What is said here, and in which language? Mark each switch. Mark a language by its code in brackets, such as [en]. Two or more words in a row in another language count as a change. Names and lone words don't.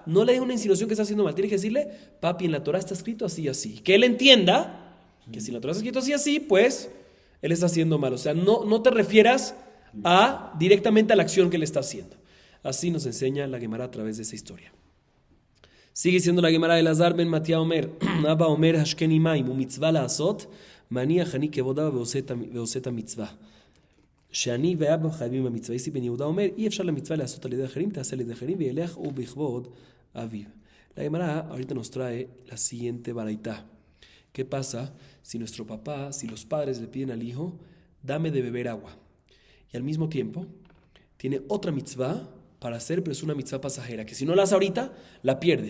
[es] No le dé una insinuación que está haciendo mal. Tiene que decirle, papi, en la Torah está escrito así y así. Que él entienda que si en la Torah está escrito así y así, pues él está haciendo mal. O sea, no te refieras directamente a la acción que él está haciendo. Así nos enseña la Gemara a través de esa historia. Sigue siendo la Gemara de Elazar ben Matía Omer. [he] אבא אומר השקני מים ומצווה לעשות. מניח אני כבודה ועושה את המצווה. שאני ואבא חייבים במצווה. איסי בן יהודה אומר, אי אפשר למצווה לעשות על ידי אחרים, תעשה על ידי אחרים, וילך ובכבוד אביו. [es] La Gemara ahorita nos trae la siguiente baraitá. ¿Qué pasa si nuestro papá, si los padres le piden al hijo, dame de beber agua? Y al mismo tiempo, tiene otra mitzvah para hacer, pero es una mitzvah pasajera, que si no la hace ahorita, la pierde.